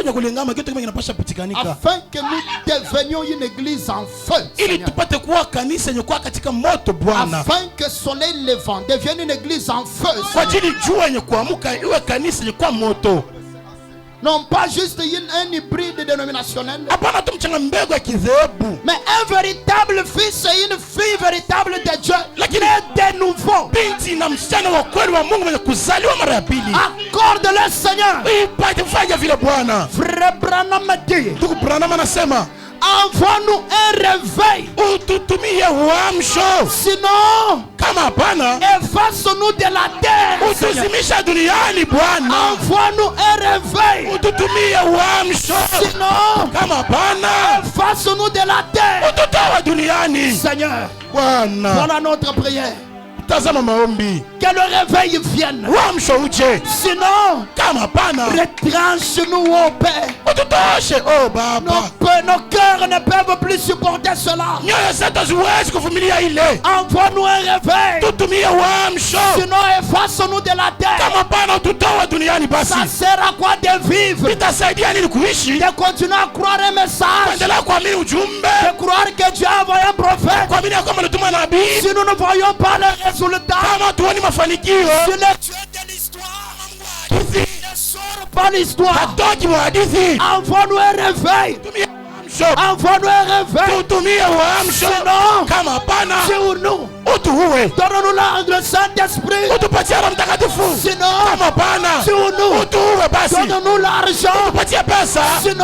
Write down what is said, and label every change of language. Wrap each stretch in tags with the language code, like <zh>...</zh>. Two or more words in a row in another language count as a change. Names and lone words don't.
<fr>Afin que nous devenions une église en feu, afin que soleil levant devienne une église en feu, non pas juste un hybride dénominationnel, mais un véritable fils et une fille véritable de Dieu, de nouveau. Accorde-le, Seigneur. Frère Branham dit, envoie-nous un réveil.</fr> <sw>Ututumie uamsho.</sw> <fr>Sinon,</fr> <sw>Kama hapana,</sw> <fr>efface-nous de la terre.</fr> <sw>utuzimisha duniani Bwana.</sw> <fr>Envoie-nous un réveil.</fr> <sw>Ututumie uamsho.</sw> <fr>Sinon,</fr> <sw>Kama hapana,</sw> <fr>efface-nous de la terre.</fr> <sw>ututoa duniani.</sw> <fr>Seigneur,</fr> <sw>Bwana,</sw> <fr>voilà notre prière.</fr> <sw>tazama maombi.</sw> <fr>Que le réveil vienne.</fr> <sw>Uamsho uje.</sw> <fr>Sinon,</fr> <sw>Kama hapana,</sw> <fr>retranche-nous, oh Père.</fr> <sw>ututoshe oh Baba.</sw> <fr>Nos cœurs ne peuvent plus supporter cela.</fr> <sw>Nyoyo zetu haziwezi kuvumilia ile.</sw> <fr>Envoie-nous un réveil.</fr> <sw>Tutumie uamsho.</sw> <fr>Sinon, efface-nous de la terre.</fr> <sw>Kama hapana, ututoa duniani basi.</sw> <fr>Ça sert à quoi de vivre?</fr> <sw>Itasaidia nini kuishi?</sw> <fr>De continuer à croire un message.</fr> <sw>Kuendelea kuamini ujumbe.</sw> <fr>De croire que Dieu a envoyé un prophète.</fr> <sw>Kuamini ya kwamba alituma nabii.</sw> <fr>Si nous ne voyons pas le résultat.</fr> <sw>Kama tuoni mafanikio.</sw> <fr>Si le Dieu de l'histoire ne sort pas l'histoire.</fr> <sw>Hatoki wa hadithi.</sw> <fr>Envoie-nous un réveil.</fr> <sw>Tumia uamsho.</sw> <fr>Envoie-nous un réveil.</fr> <sw>Tutumie uamsho.</sw> <fr>Sinon,</fr> <sw>Kama hapana,</sw> <fr>nous.</fr> <sw>utuue.</sw> <fr>Donne-nous le Saint-Esprit.</fr> <sw>Utupatie Roho Mtakatifu.</sw> <fr>Sinon,</fr> <sw>Kama hapana,</sw> <fr>nous.</fr> <sw>utuue basi.</sw> <fr>Donne-nous l'argent.</fr> <sw>Utupatie pesa.</sw> <fr>Sinon,</fr>